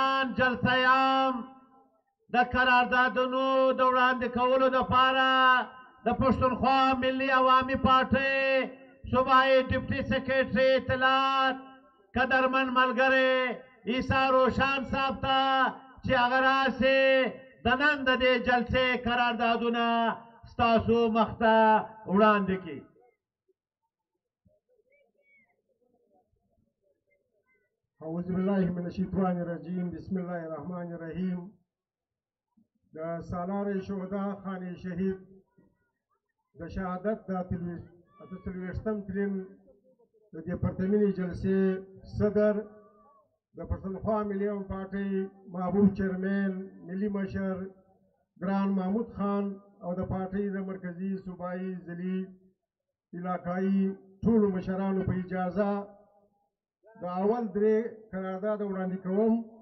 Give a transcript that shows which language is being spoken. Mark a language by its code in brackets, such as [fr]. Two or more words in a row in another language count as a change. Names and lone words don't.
[ps] مشران جلسه عام د قراردادونو د وړاندې کولو دپاره د پښتونخوا ملي عوامي پارټۍ صوبایي ډپټي سیکرټري اطلاعات قدرمن ملګری عیسی روشان صاحب ته چې هغه راشي د نن د دې جلسې قراردادونه ستاسو مخ ته وړاندې کړي. [ar] اعوذ باللہ من الشیطان الرجیم بسم اللہ الرحمن الرحیم. [ps] د سالار شهدا خان شهید د شهادت د 43م تلین د دیپارتمنټي جلسې صدر د پښتونخوا ملي عوامي پارټۍ محبوب چیرمین ملي مشر ګران محمود خان او د پارټۍ د مرکزي صوبایي ضلعي علاقایي ټولو مشرانو په اجازه د اول درې قرارداد وړاندې کوم.